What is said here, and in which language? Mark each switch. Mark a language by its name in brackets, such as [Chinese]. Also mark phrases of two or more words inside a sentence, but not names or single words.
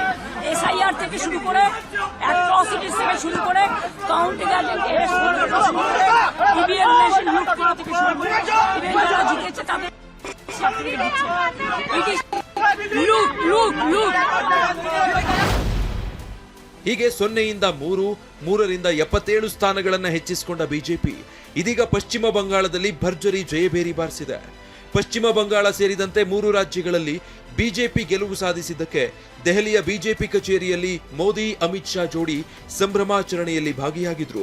[Bangla] এসআইআর থেকে শুরু করে অ্যাট্রসিটিস থেকে শুরু করে [English] counting agent [Bangla] এর শুরু করে [English] EVM machine [Bangla] লুট করা থেকে শুরু করে ইভেন যারা জিতেছে তাদের [Kannada] ಹೀಗೆ 0ಯಿಂದ 3, 3ರಿಂದ 77 ಸ್ಥಾನಗಳನ್ನ ಹೆಚ್ಚಿಸಿಕೊಂಡ ಬಿಜೆಪಿ ಇದೀಗ ಪಶ್ಚಿಮ ಬಂಗಾಳದಲ್ಲಿ ಭರ್ಜರಿ ಜಯಬೇರಿ ಬಾರಿಸಿದೆ. ಪಶ್ಚಿಮ ಬಂಗಾಳ ಸೇರಿದಂತೆ 3 ರಾಜ್ಯಗಳಲ್ಲಿ ಬಿಜೆಪಿ ಗೆಲುವು ಸಾಧಿಸಿದ್ದಕ್ಕೆ ದೆಹಲಿಯ ಬಿಜೆಪಿ ಕಚೇರಿಯಲ್ಲಿ ಮೋದಿ ಅಮಿತ್ ಶಾ ಜೋಡಿ ಸಂಭ್ರಮಾಚರಣೆಯಲ್ಲಿ ಭಾಗಿಯಾಗಿದ್ರು.